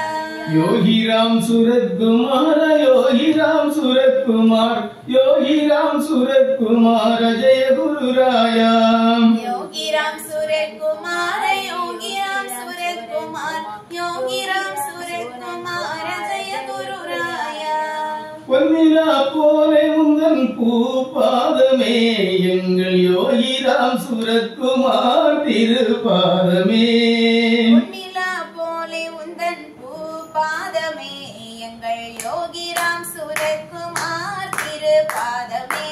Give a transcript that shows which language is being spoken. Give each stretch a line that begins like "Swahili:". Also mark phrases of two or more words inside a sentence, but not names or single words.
Hindi: योगीराम सूरत कुमार, योगीराम सूरत कुमार, योगीराम सूरत कुमार, जय गुरु राया. योगीराम सूरत कुमार, योगीराम सूरत कुमार, योगीराम सूरत कुमार, जय गुरु राया.
Tamil: பொன்னிலா போலே உந்தன் பூபாதமே, எங்கள் யோகிராம் சூரத்குமார் திருப்பாதமே பொன்னிலா போலே உந்தன் பூபாதமே எங்கள் யோகிராம் சுரத்குமார் திருப்பாதமே